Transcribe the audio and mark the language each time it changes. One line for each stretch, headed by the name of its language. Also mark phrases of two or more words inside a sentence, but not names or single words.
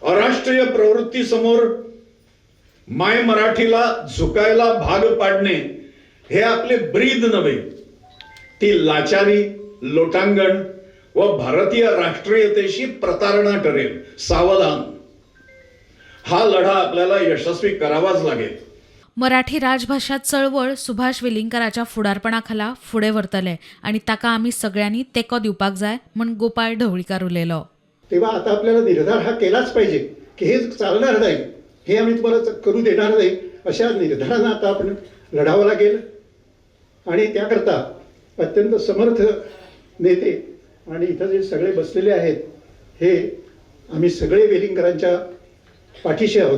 Marathi: अराष्ट्रीय प्रवृत्ती समोर माय मराठीला झुकायला भाग पाडणे हे आपले ब्रीद नव्हे, ती लाचारी, लोटांगण व भारतीय राष्ट्रीयतेशी प्रतारणा ठरेल। सावधान, हा लढा आपल्याला यशस्वी करावाच लागेल।
Konkani: मराठी राजभाषा चळवळ सुभाष वेलिंगकाराच्या फुडारपणाखाला फुडें व्हरतले आणि ताका आमी सगळ्यांनी तेको दिवपाक जाय म्हण गोपाळ ढवळीकार उलयलो।
Marathi: तेव्हा आता आपल्याला निर्धार हा केलाच पाहिजे की हे चालणार नाही, हे आम्ही तुम्हाला करू देणार नाही, अशा निर्धारांना आता आपण लढावं लागेल। आणि त्याकरता अत्यंत समर्थ नेते आणि इथं जे सगळे बसलेले आहेत, हे आम्ही सगळे वेलिंगकरांच्या पाठीशी आहोत।